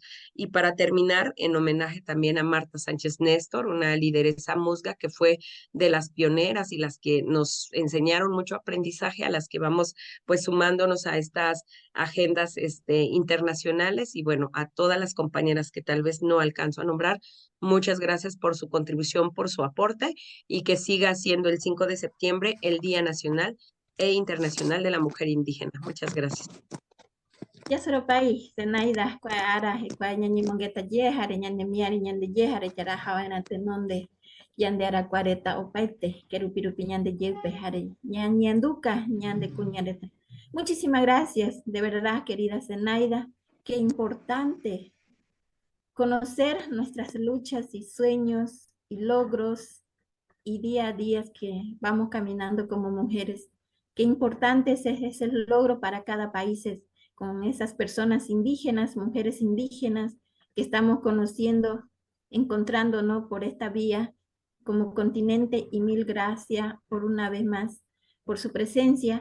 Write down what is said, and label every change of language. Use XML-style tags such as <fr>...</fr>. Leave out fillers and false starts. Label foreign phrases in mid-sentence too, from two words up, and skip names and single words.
<es>Y para terminar, en homenaje también a Marta Sánchez Néstor, una lideresa musga que fue de las pioneras y las que nos enseñaron mucho aprendizaje, a las que vamos pues sumándonos a estas agendas internacionales y bueno, a todas las compañeras que tal vez no alcanzo a nombrar, muchas gracias por su contribución, por su aporte y que siga siendo el 5 de septiembre el Día Nacional e Internacional de la Mujer Indígena. Muchas gracias. Ya solo país, Zenaida,</es> <gn>kwa ara, kwa nyanyi mongeta ye, hare nyande miari nyande ye, hare chara hawana tenonde, yande ara cuareta opaite, kerupirupi nyande yepe, hare nyanduka, nyande kunyande.</gn> <es>Muchísimas gracias, de verdad, querida Zenaida, qué importante conocer nuestras luchas y sueños y logros y día a día que vamos caminando como mujeres. Qué importante es ese logro para cada país con esas personas indígenas, mujeres indígenas que estamos conociendo, encontrándonos por esta vía como continente y mil gracias por una vez más por su presencia.</es>